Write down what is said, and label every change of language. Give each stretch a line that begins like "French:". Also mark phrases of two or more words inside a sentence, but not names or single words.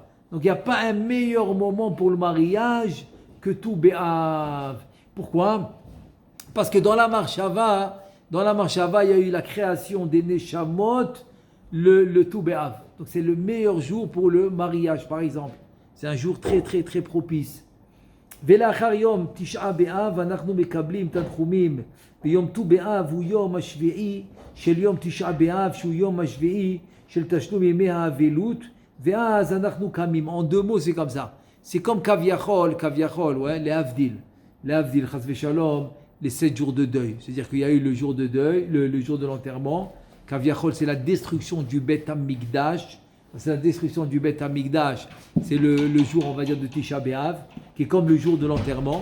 French: Donc il n'y a pas un meilleur moment pour le mariage que tout Be'av. Pourquoi? Parce que dans la Marshava, il y a eu la création des Neshamot, le tout Be'av. Donc c'est le meilleur jour pour le mariage, par exemple. C'est un jour très très très propice.
Hebrew: ולאחר יום תשעה באב אנחנו מקבלים תנחומים ביום ט"ו באב הוא יום השביעי של יום תשעה באב שהוא יום השביעי של תשלום ימי האבלות ואז אנחנו קמים.
French: En deux mots c'est comme ça. C'est comme Kaviachol, ouais, les Avdil,
Hebrew: חס ושלום,
French: les 7 jours de deuil. C'est-à-dire qu'il y a eu le jour de deuil, le jour de l'enterrement. Kaviachol, c'est la destruction du Bet HaMikdash. C'est la destruction du Bet HaMikdash. C'est le jour, on va dire, de Tisha B'Av, qui est comme le jour de l'enterrement.